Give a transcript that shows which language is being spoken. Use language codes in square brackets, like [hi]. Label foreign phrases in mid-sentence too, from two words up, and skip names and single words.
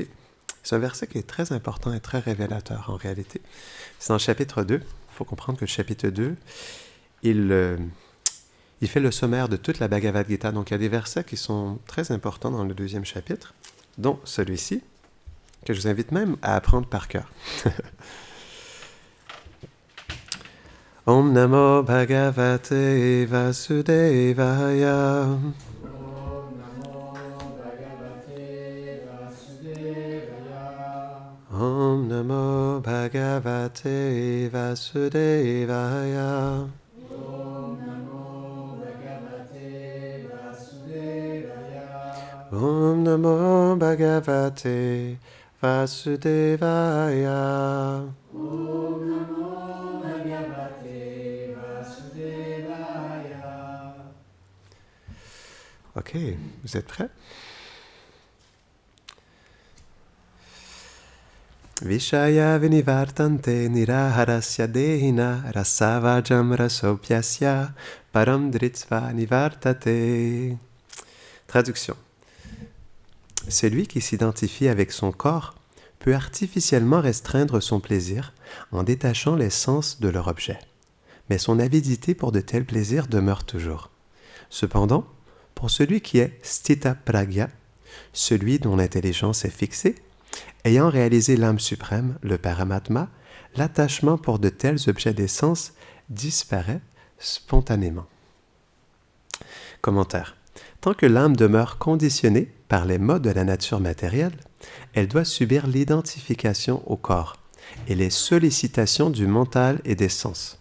[fr] C'est un verset qui est très important et très révélateur en réalité. C'est dans le chapitre 2. Il faut comprendre que le chapitre 2, il fait le sommaire de toute la Bhagavad Gita. Donc il y a des versets qui sont très importants dans le deuxième chapitre, dont celui-ci, que je vous invite même à apprendre par cœur. [sa] Om Namo Bhagavate Vasudevaya. Om Namo Bhagavate Vasudevaya. Om Namo Bhagavate Vasudevaya. Om Namo Bhagavate Vasudevaya. Om Namo Bhagavate Vasudevaya. Om Namo Bhagavate Vasudevaya. [fr] Ok, vous êtes prêts? [sa] Vishaya vinivartante niraharasya dehina rasavajam rasopyasya param dritsva nivartate. [fr] Traduction. Celui qui s'identifie avec son corps peut artificiellement restreindre son plaisir en détachant les sens de leur objet. Mais son avidité pour de tels plaisirs demeure toujours. Cependant, pour celui qui est [sa] sthita pragya, [fr] celui dont l'intelligence est fixée, ayant réalisé l'âme suprême, le Paramatma, l'attachement pour de tels objets des sens disparaît spontanément. Commentaire. Tant que l'âme demeure conditionnée par les modes de la nature matérielle, elle doit subir l'identification au corps et les sollicitations du mental et des sens.